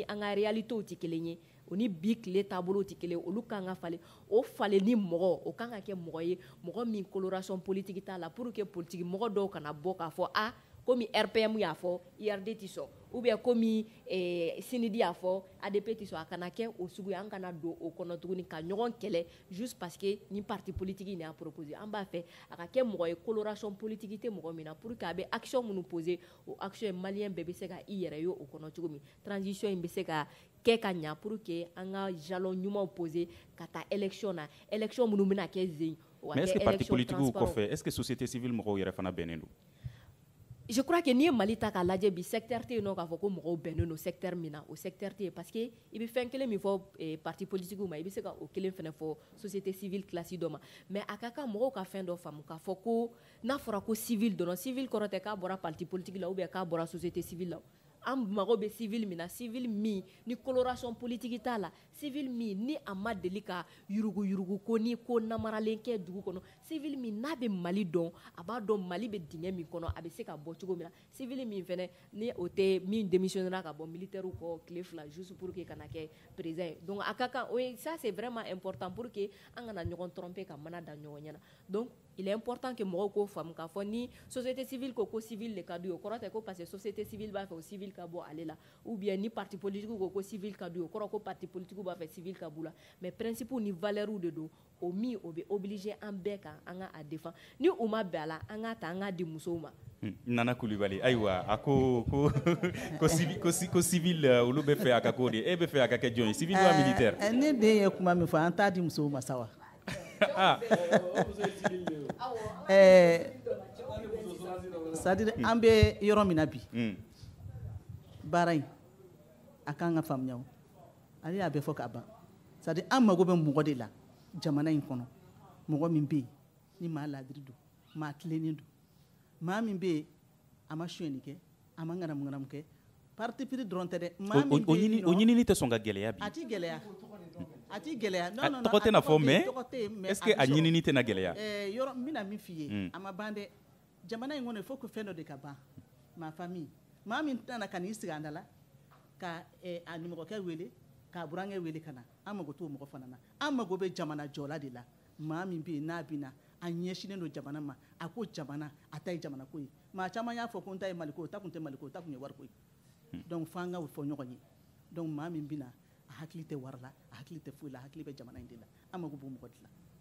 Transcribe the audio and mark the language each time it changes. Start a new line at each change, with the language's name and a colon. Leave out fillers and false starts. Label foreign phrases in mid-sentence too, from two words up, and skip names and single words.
Bambara: an ka réalités tɛ kelen ye o ni bi tile taabolo tɛ kelen olu kan ka falen o falenni mɔgɔ o kan ka kɛ mɔgɔ ye mɔgɔ min
French: coloration politique
Bambara: t'a la
French: pour que politique
Bambara: mɔgɔ dɔw kana bɔ k'a fɔ komi RPM y'a fɔ IRD tɛ sɔn ou bien komi Sinidi y'a fɔ ADP tɛ sɔn a kana kɛ o sugu ye an kana don o kɔnɔ tuguni ka ɲɔgɔn kɛlɛ
French: juste parce que
Bambara: ni
French: parti politique
Bambara: in y'a proposé an b'a fɛ a ka kɛ mɔgɔ ye
French: coloration politique
Bambara: tɛ mɔgɔ min na
French: pour que
Bambara: a bɛ action minnu poser o action ye maliyɛn bɛɛ bɛ se ka i yɛrɛ ye o kɔnɔ cogo min transition in bɛ se ka kɛ ka ɲa
French: pour que
Bambara: an ka jalon ɲumanw poser ka taa élection na élection minnu bɛna kɛ zen
French: mais est-ce que parti politique kɔfɛ est-ce que société civile
Bambara: mɔgɔw yɛrɛ fana bɛnnen don
French: je crois que
Bambara: n'i ye Mali ta k'a lajɛ bi secteur tɛ yen nɔ k'a fɔ ko mɔgɔw bɛnnen don secteur min na o secteur tɛ yen
French: parce que
Bambara: i bɛ fɛn kelen min fɔ
French: parti politique
Bambara: ma i bɛ se ka o kelen fana fɔ
French: société civile classe
Bambara: dɔ ma mais a ka kan mɔgɔw ka fɛn dɔ faamu k'a fɔ ko n'a fɔra ko civil dɔrɔn civil kɔrɔ tɛ k'a bɔra
French: parti politique
Bambara: la ou bien k'a bɔra
French: société civile
Bambara: la an mago bɛ civil min na civil min ni
French: coloration politique
Bambara: t'a la civil min ni a ma deli ka yurugu ko ni ko namaralen kɛ dugu kɔnɔ civil min n'a bɛ Mali dɔn a b'a dɔn Mali bɛ dingɛ min kɔnɔ a bɛ se ka bɔ cogo min na civil min fɛnɛ ni o tɛ min démissionnera ka bɔ militaire kɔ tile 2
French: juste pour
Bambara: que kana kɛ président donc a ka kan
French: ça c'est vraiment important pour que
Bambara: an kana ɲɔgɔn tromper ka mana da ɲɔgɔn ɲɛna
French: donc il est important que
Bambara: mɔgɔw k'o faamu k'a fɔ ni
French: société civile
Bambara: ko civil le ka d'u ye o kɔrɔ tɛ ko
French: parce que société civile
Bambara: b'a fɛ o civil ka bɔ ale la ou bien ni
French: parti politique
Bambara: ko civil ka d'u ye o kɔrɔ ko
French: parti politique
Bambara: b'a fɛ civil ka b'u la mais principe ni valeur de don o min o bɛ obligé an bɛɛ kan an ka a défend ni u ma bɛn a la an ka ta an ka di musow ma. Nana Coulibaly ayiwa a ko civil olu bɛ fɛ a ka k'o de e bɛ fɛ a ka kɛ jɔn ye
French: civil ou militaire.
Bambara: Ne den ye kuma min fɔ an t'a di musow ma sa wa. C'est-à-dire an bɛ yɔrɔ min na bi baara in a kan ka faamuya ale y'a bɛɛ fɔ ka ban c'est-à-dire an mago bɛ mɔgɔ de la jamana in kɔnɔ mɔgɔ min bɛ yen ni maa laadiri don maa tilennen don maa min bɛ yen a ma sonyɛli kɛ a ma ŋanamu kɛ
French: parti pris
Bambara: dɔrɔn tɛ dɛ maa min bɛ yen o ɲinini tɛ sɔn ka gɛlɛya bi a ti gɛlɛya non tɔgɔ tɛ na fɔ
French: mais est-ce que
Bambara: a ɲinini tɛna gɛlɛya yɔrɔ n bɛna min f'i ye a ma ban dɛ jamana in kɔnɔ
French: il faut que
Bambara: fɛn dɔ de ka ban ma famille maa min tɛna ka n'i sigi an da la ka a nimɔgɔkɛ wele k'a burankɛ wele ka na an mago t'o mɔgɔ fana na an mago bɛ jamana jɔla de la maa min bɛ yen n'a bɛ na a ɲɛsinnen don jamana ma a ko jamana a ta ye jamana ko ye maa caman y'a fɔ ko n ta ye Mali ko ye o ta kun tɛ Mali ko ye o ta kun ye wari ko ye donc f'an ka fɔ ɲɔgɔn ye donc maa min bɛ na a hakili tɛ wari la a hakili tɛ foyi la a hakili bɛ jamana in de la an mago b'o mɔgɔ de la